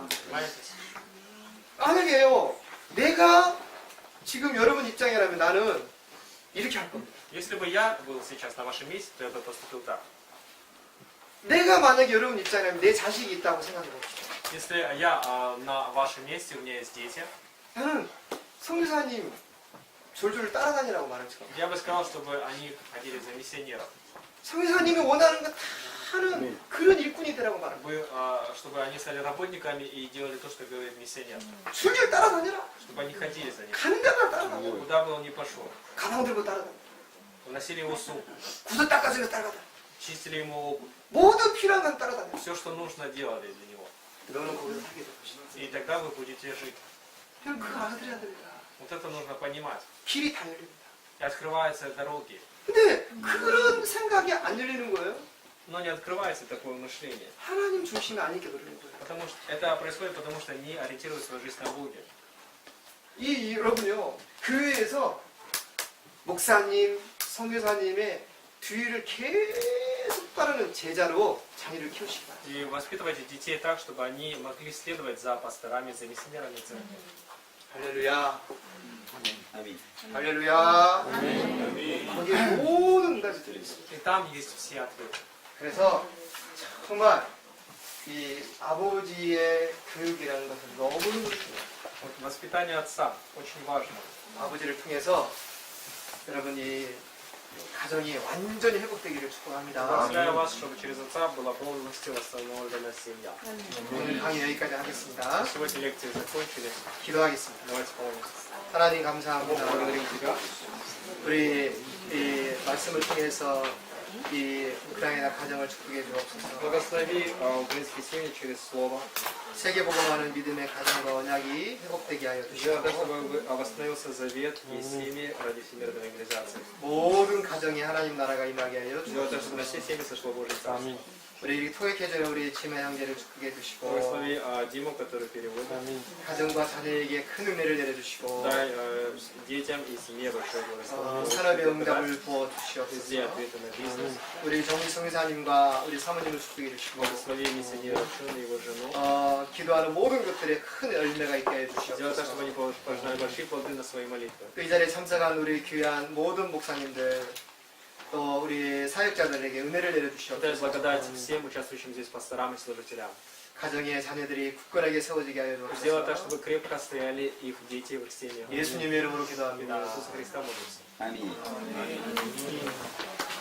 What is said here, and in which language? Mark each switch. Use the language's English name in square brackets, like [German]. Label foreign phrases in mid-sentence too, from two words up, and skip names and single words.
[Russian] Понимаете? [Korean] 만약에요, 내가 지금 여러분 입장이라면 나는 이렇게 할 겁니다. [Russian] Если бы я был сейчас на вашем месте, то я бы поступил так. [Korean] 내가 만약에 여러분 입장이라면 내 자식이 있다고 생각해 봅시다. [Russian] Если я на вашем месте, у меня есть дети, [Korean] 나는 성교사님 졸졸 따라다니라고 말할 것 같아요. [Russian] я бы сказал, чтобы они ходили за миссионером. [Korean] 성교사님이 원하는 거 다 하는 그런 일꾼이 되라고 말합니다. [Russian] Чтобы они стали работниками и делали то, что говорит миссионер. [Korean] 줄줄 따라다니라. [Russian] Чтобы они ходили за ним. [Korean] 가는 데마다 따라다녀. [Russian] Куда бы он ни пошел. [Korean] 가방 들고 따라다녀. [Russian] Уносили его сумку. [Korean] 구두 닦아주며 따라다녀. [Russian] Чистили ему обувь. [Korean] 모든 필요한 건 따라다녀. [Russian] Все, что нужно, делали для него. [Korean] 너는 거기서 살게 될 것이다. [Russian] И тогда вы будете жить. [Korean] 그럼 그거 알아들어야 됩니다. [Russian] Вот это нужно понимать. [Korean] 길이 다 열립니다. [Russian] И открываются дороги. [Korean] 근데 그런 생각이 안 열리는 거예요. [Russian] Но не открывается такое мышление. [Korean] 하나님 중심이 아니게 노리는 거예요. [Russian] Потому что это происходит, потому что не ориентируют свою жизнь на Боге. [Korean] 여러분요, 교회에서 목사님, 선교사님의 뒤를 계속 따르는 제자로 자녀를 키우시기 바랍니다. [Russian] И воспитывайте детей так, чтобы они могли следовать за пасторами, за миссионерами церкви. [Korean] 할렐루야. 아멘. 할렐루야. 아멘. 거기에 모든 응답이 있습니다. [Russian] И там есть все ответы. [Korean] 그래서 정말 이 아버지의 교육이라는 것은 너무너무 중요해요. [Russian] Вот воспитание отца очень важно. [Korean] 아버지를 통해서 여러분이 가정이 완전히 회복되기를 축복합니다. [Russian] Благословляю вас, чтобы через отца была полностью восстановлена семья. [Korean] 오늘 강의 여기까지 하겠습니다. [Russian] Сегодня лекции закончили. [Korean] 기도하겠습니다. [Russian] Давайте помолимся. [Korean] 하나님 감사합니다. [Russian] Благодарим тебя. [Korean] 우리 이 말씀을 통해서 이 우크라이나 가정을 축복해 주옵소서. [Russian] Благослови украинские семьи через слово. [Korean] 세계복음하는 믿음의 가정과 언약이 회복되게 하여 [Russian] Сделай так, [Korean] 주시옵소서. [Russian] чтобы восстановился завет и семьи ради всемирной евангелизации. [Korean] 모든 가정에 하나님 나라가 임하게 하여 [Russian] Сделай так, чтобы на [Korean] 주옵소서. [Russian] все семьи сошло Божье Царство. [Korean] 우리 토익해주는 우리 지마 형제를 축복해 주시고 [Russian] Благослови Диму, который переводит. [Korean] 가정과 자녀에게 큰 은혜를 내려주시고 [Russian] Дай детям и семье большое благословение. [Korean] 산업의 응답을 부어 [Russian] Везде [Korean] 주시옵소서. [Russian] ответы на бизнес. [Korean] 우리 정미성 회사님과 우리 사모님을 축복해 주시고 [Russian] Благослови миссионера Шуна и его жену. [Korean] 기도하는 모든 것들에 큰 열매가 있게 해 [Russian] Сделай так, чтобы [Korean] 주시옵소서. [Russian] они пожинали большие плоды на свои молитвы. [Korean] 이 자리에 참석한 우리 귀한 모든 목사님들 또 우리 사역자들에게 은혜를 [Russian] Дай [Korean] 내려주시옵소서. [Russian] благодать всем участвующим здесь пасторам и служителям. [Korean] 가정의 자녀들이 굳건하게 세워지게 하여 [Russian] Сделай так, [Korean] 주옵소서. [Russian] чтобы крепко стояли их дети в их семьях. [Korean] 예수님의 이름으로 [Russian] В имя [Korean] 기도합니다. [Russian] Иисуса Христа молимся. Аминь.